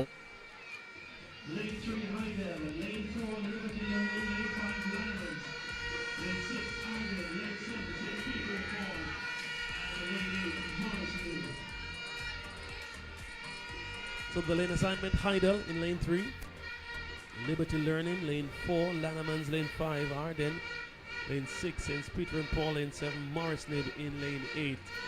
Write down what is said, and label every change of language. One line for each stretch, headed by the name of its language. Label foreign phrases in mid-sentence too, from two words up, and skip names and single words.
English: Lane 3 Heidel, lane 4 Liberty Young Lady 5 Lions. Lane 6, Ireland. Lane 7, St. Peter and Paul. And Lane 8, Morrison. So the lane assignment, Heidel in lane 3. Liberty Learning, lane 4. Lannemans, lane 5. Arden, lane 6. St. Peter and Paul, lane 7. Morris Nib in lane 8.